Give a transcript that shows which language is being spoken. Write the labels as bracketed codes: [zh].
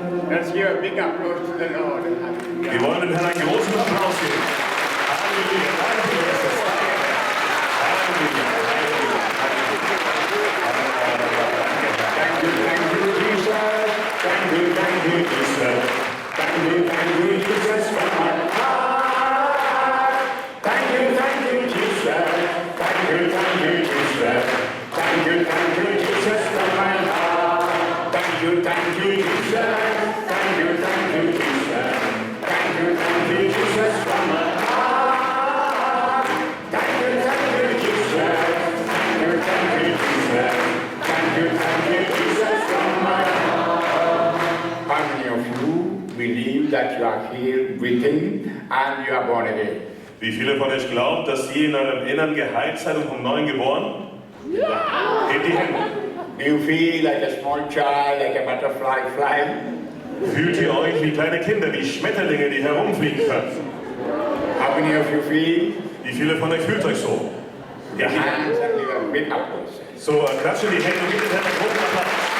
[en] Let's give a big applause to the Lord. [de] Wir wollen dem Herrn einen großen Applaus geben. Halleluja, Halleluja, Jesus. Halleluja, Halleluja, [en] Thank you, Jesus. Thank you, Jesus. Thank you, Jesus, from my heart. Thank you, Jesus. Thank you, Jesus. Thank you, Jesus, from my heart. Thank you, Jesus. Thank you, Jesus. Thank you, Jesus, from my heart. Thank you, Jesus. Thank you, Jesus. Thank you, Jesus, from my heart. How many of you believe that you are here breathing and you are born again? [de] Wie viele von euch glauben, dass ihr in eurem Innern geheilt seid und vom Neuen geboren? Hebt die Hände. [en] Do you feel like a small child, like a butterfly flying? [de] Fühlt ihr euch wie kleine Kinder, wie Schmetterlinge, die herumfliegen können? [en] How many of you feel? [de] Wie viele von euch fühlt euch so? [en] Your hands and give a big applause. [de] So, klatschen die Hände und gebt den Herrn einen großen Applaus.